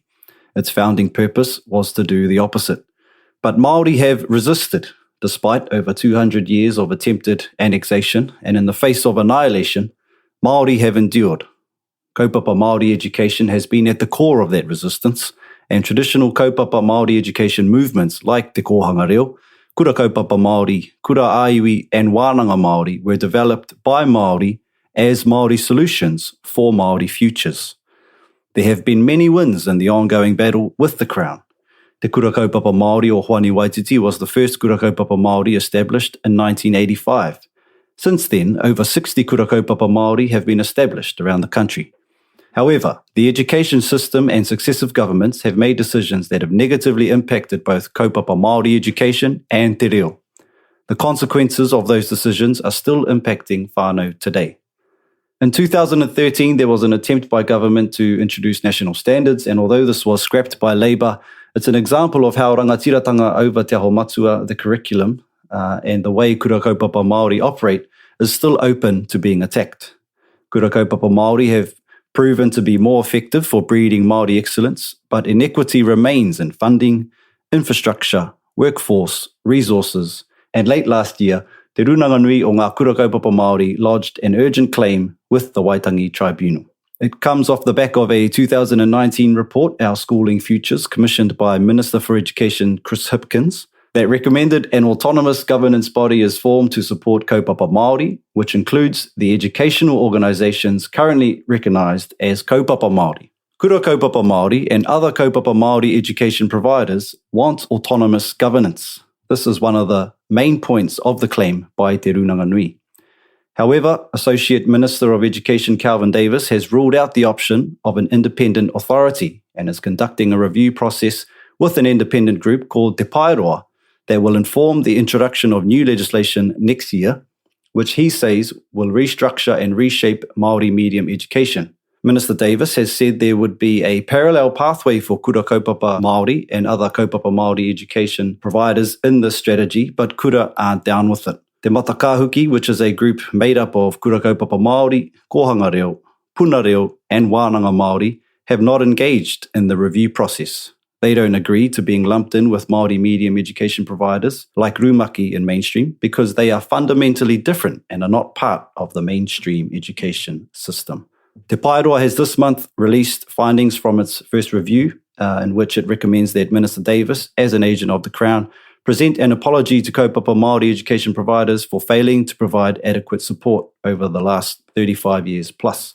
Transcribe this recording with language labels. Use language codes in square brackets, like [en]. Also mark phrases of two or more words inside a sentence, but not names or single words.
[en] Its founding purpose was to do the opposite. But Māori have resisted, despite over 200 years of attempted annexation, and in the face of annihilation, Māori have endured. Kaupapa Māori education has been at the core of that resistance, and traditional kaupapa Māori education movements like Te Kohanga Reo, Kura kaupapa Māori, Kura Aiwi and Wānanga Māori were developed by Māori as Māori solutions for Māori futures. There have been many wins in the ongoing battle with the Crown. Te kura kaupapa Māori o Whānau-ā-Apanui was the first kura kaupapa Māori established in 1985. Since then, over 60 kura kaupapa Māori have been established around the country. However, the education system and successive governments have made decisions that have negatively impacted both kaupapa Māori education and te reo. The consequences of those decisions are still impacting whānau today. In 2013, there was an attempt by government to introduce national standards, and although this was scrapped by Labour, it's an example of how rangatiratanga over te aho matua, the curriculum, and the way kura kaupapa Māori operate is still open to being attacked. Kura kaupapa Māori have proven to be more effective for breeding Māori excellence, but inequity remains in funding, infrastructure, workforce, resources, and late last year, Te Runanga-nui o ngā kura kaupapa Māori lodged an urgent claim with the Waitangi Tribunal. It comes off the back of a 2019 report, Our Schooling Futures, commissioned by Minister for Education Chris Hipkins, that recommended an autonomous governance body is formed to support kaupapa Māori, which includes the educational organisations currently recognised as kaupapa Māori. Kura kaupapa Māori and other kaupapa Māori education providers want autonomous governance. This is one of the main points of the claim by Te Runanga-nui. However, Associate Minister of Education Calvin Davis has ruled out the option of an independent authority and is conducting a review process with an independent group called Te Paeroa that will inform the introduction of new legislation next year, which he says will restructure and reshape Māori medium education. Minister Davis has said there would be a parallel pathway for kura kaupapa Māori and other kaupapa Māori education providers in this strategy, but Kura aren't down with it. Te Matakahuki, which is a group made up of kura kaupapa Māori, kohanga reo, puna reo and wānanga Māori, have not engaged in the review process. They don't agree to being lumped in with Māori medium education providers like Rūmaki in mainstream because they are fundamentally different and are not part of the mainstream education system. Te Paeroa has this month released findings from its first review in which it recommends that Minister Davis, as an agent of the Crown, present an apology to kaupapa Māori education providers for failing to provide adequate support over the last 35 years plus.